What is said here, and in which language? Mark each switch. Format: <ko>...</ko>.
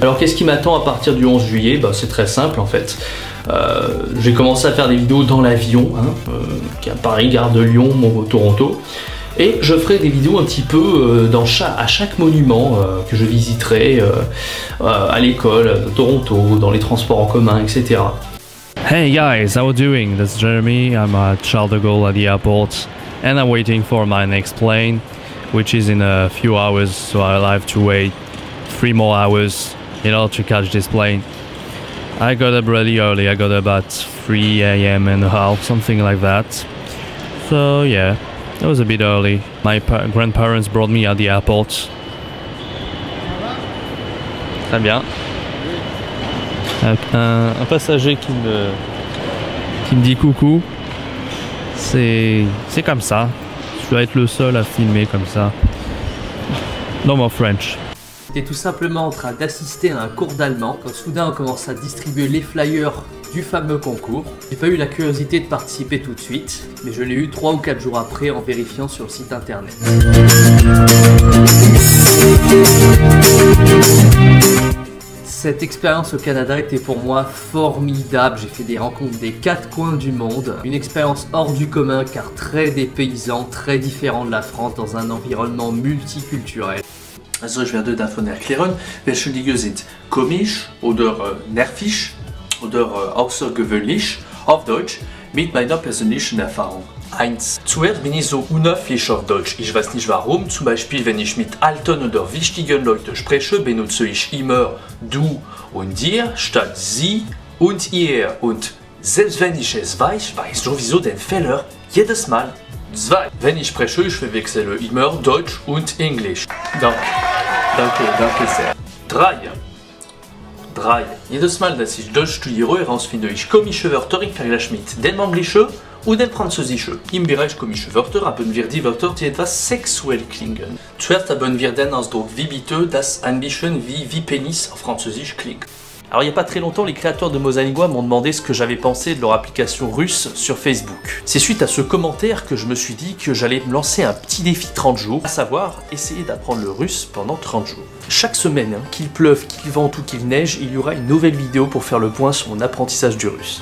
<fr>Alors qu'est-ce qui m'attend à partir du 11 juillet? Bah c'est très simple en fait. J'ai commencé à faire des vidéos dans l'avion, hein, à Paris, gare de Lyon, Toronto. Et je ferai des vidéos un petit peu à chaque monument que je visiterai à l'école, de Toronto, dans les transports en commun, etc.</fr> <en>Hey guys, how are you doing? This is Jeremy. I'm at Charles de Gaulle at the airport and I'm waiting for my next plane, which is in a few hours, so I'll have to wait 3 more hours in order to catch this plane. I got up really early, I got up at 3 a.m. and a half, something like that. So yeah. It was a bit early. My grandparents brought me at the airport.</en> <fr>Très bien. Un passager qui me dit coucou. C'est comme ça. Je dois être le seul à filmer comme ça.</fr> <en>No more French.</en> <fr>J'étais tout simplement en train d'assister à un cours d'allemand quand soudain on commence à distribuer les flyers du fameux concours. J'ai pas eu la curiosité de participer tout de suite, mais je l'ai eu 3 ou 4 jours après en vérifiant sur le site internet. Cette expérience au Canada était pour moi formidable. J'ai fait des rencontres des 4 coins du monde. Une expérience hors du commun car très dépaysant, très différent de la France dans un environnement multiculturel.</fr> <de>Also ich werde davon erklären, welche Dinge sind komisch oder nervig oder außergewöhnlich auf Deutsch mit meiner persönlichen Erfahrung. 1. Zuerst bin ich so unhöflich auf Deutsch. Ich weiß nicht warum. Zum Beispiel, wenn ich mit alten oder wichtigen Leuten spreche, benutze ich immer du und dir statt sie und ihr. Und selbst wenn ich es weiß, weiß sowieso den Fehler jedes Mal. 2. Wenn ich spreche, ich verwechsle immer Deutsch und Englisch. Danke sehr. 3. Jedes Mal, dass ich Deutsch studiere, herausfinde ich komische Wörter im Vergleich mit dem Englischen und dem Französischen. Im Bereich komische Wörter haben wir die Wörter, die etwas sexuell klingen. Zuerst haben wir den Ausdruck wie bitte, das ein bisschen wie Penis auf Französisch klingt.</de> <fr>Alors il n'y a pas très longtemps, les créateurs de Mosalingua m'ont demandé ce que j'avais pensé de leur application russe sur Facebook. C'est suite à ce commentaire que je me suis dit que j'allais me lancer un petit défi 30 jours, à savoir essayer d'apprendre le russe pendant 30 jours. Chaque semaine, qu'il pleuve, qu'il vente ou qu'il neige, il y aura une nouvelle vidéo pour faire le point sur mon apprentissage du russe.</fr>